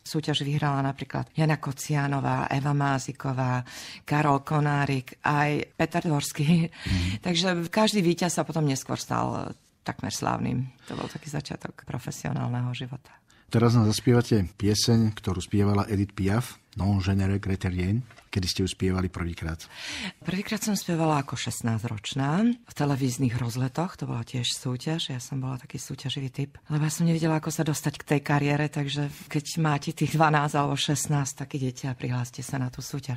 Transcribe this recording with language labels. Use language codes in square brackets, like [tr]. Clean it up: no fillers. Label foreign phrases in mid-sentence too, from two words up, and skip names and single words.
[sk] Súťaž vyhrala napríklad Jana Kocianová, Eva Máziková, Karol Konárik, aj Peter Dvorský. Takže každý víťaz sa potom neskôr stal takmer slávnym. To bol taký začiatok profesionálneho života. Teraz nám zaspievate pieseň, ktorú spievala Edith Piaf, Non je ne regrette rien. Kedy ste ju spievali prvýkrát? Prvýkrát som spievala ako 16-ročná v televíznych rozletoch, to bola tiež súťaž, ja som bola taký súťaživý typ, lebo ja som nevedela, ako sa dostať k tej kariére, takže keď máte tých 12 alebo 16, tak idete a prihláste sa na tú súťaž.